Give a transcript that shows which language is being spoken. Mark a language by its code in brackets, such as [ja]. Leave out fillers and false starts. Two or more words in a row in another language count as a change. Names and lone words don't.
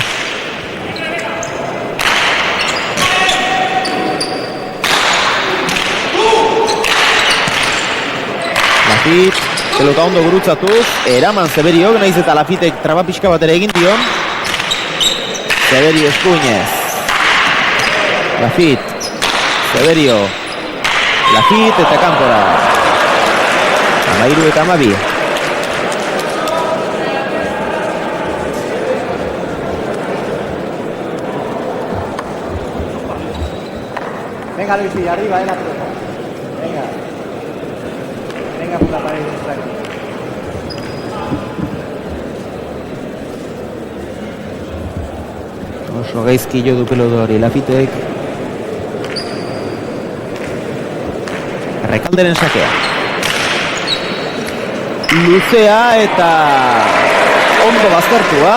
[eu] Lafit, pelota ondo gurutzatuz, eraman Severiok, naiz eta Lafitek traba pixka bat ere egin dion. Severio eskuinez. Lafit, Severio, Lafit eta kanpora. 13-12. [es] Venga, Luis, arriba, la pelota. Venga por la pared. [eu] Oso gaizki jo du pelota hori Lafitek. Rekalderen sakea. Luzea eta ondo baztertua.